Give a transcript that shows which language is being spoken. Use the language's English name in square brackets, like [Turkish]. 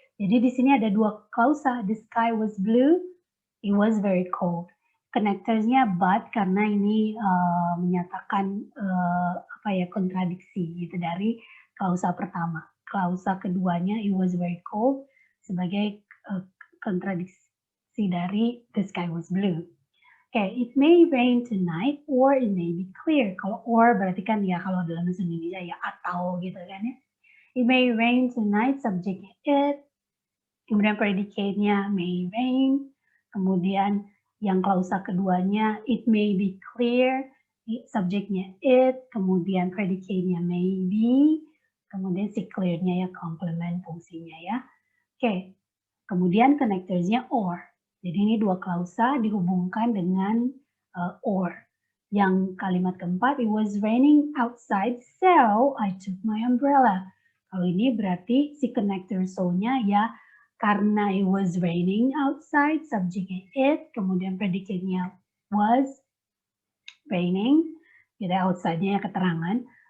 [Indonesian] Jadi di sini ada dua klausa, [English] the sky was blue, it was very cold. [Indonesian] Connectors-nya but karena ini menyatakan kontradiksi gitu dari klausa pertama. Klausa keduanya [English] it was very cold [Indonesian] sebagai kontradiksi dari [English] the sky was blue. Okay, it may rain tonight or it may be clear. [Indonesian] Kalau or berarti kan ya kalau dalam bahasa Indonesia ya atau gitu kan ya. [English] It may rain tonight, subjeknya it. Kemudian predicate-nya may rain. [Indonesian] Kemudian yang klausa keduanya [English] it may be clear. [Indonesian] Subjeknya it. Kemudian predicate-nya may be. Kemudian si clear-nya ya complement fungsinya ya. Okay, kemudian connectors-nya or. Jadi ini dua klausa dihubungkan dengan or. Yang kalimat keempat, [English] it was raining outside, so I took my umbrella. [Indonesian] Kalau ini berarti si connector so-nya ya karena [English] it was raining outside, [Indonesian] subjeknya it, kemudian predicate-nya was raining, jadi outside-nya ya keterangan.